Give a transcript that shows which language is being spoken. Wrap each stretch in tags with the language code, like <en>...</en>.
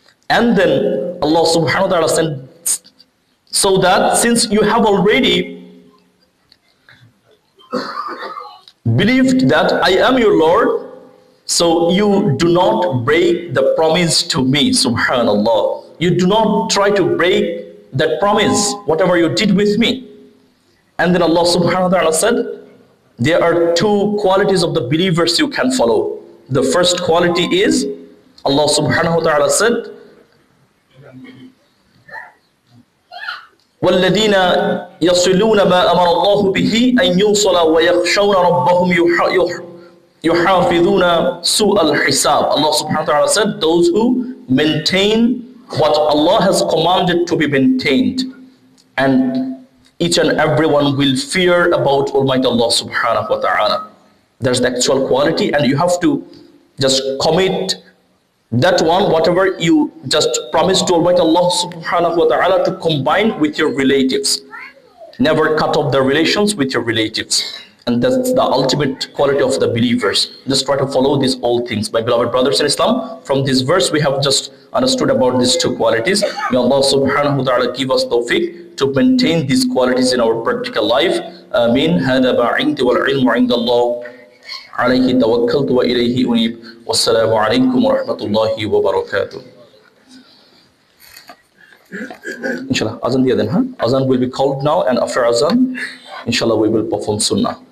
<en>And then Allah subhanahu wa ta'ala said, so that since you have already believed that I am your Lord, so you do not break the promise to me, subhanallah. You do not try to break that promise, whatever you did with me. And then Allah subhanahu wa ta'ala said, There are two qualities of the believers you can follow. The first quality is Allah subhanahu wa ta'ala said,</en> <ar>وَالَّذِينَ يَصِلُونَ مَا أَمَرَ اللَّهُ بِهِ أَن يُوصَلَ وَيَخْشَوْنَ رَبَّهُمْ يُحَافِظُونَ سُوءَ الْحِسَابِ.</ar> <en>Allah subhanahu wa ta'ala said, those who maintain what Allah has commanded to be maintained, and each and everyone will fear about Almighty Allah subhanahu wa ta'ala. That's the actual quality, and you have to just commit that one, whatever you just promise to Almighty Allah subhanahu wa ta'ala, to combine with your relatives. Never cut off the relations with your relatives. And that's the ultimate quality of the believers. Just try to follow these all things. My beloved brothers in Islam, from this verse we have just understood about these two qualities. May Allah subhanahu wa ta'ala give us tawfiq to maintain these qualities in our practical life. Ameen.</en> <ar>هذا ما عندي والعلم عند الله عليه توكلت وإليه أنيب والسلام عليكم ورحمة الله وبركاته.</ar> <en>Inshallah, azan diya then, huh? Azan will be called now, and after azan, inshallah, we will perform sunnah.</en>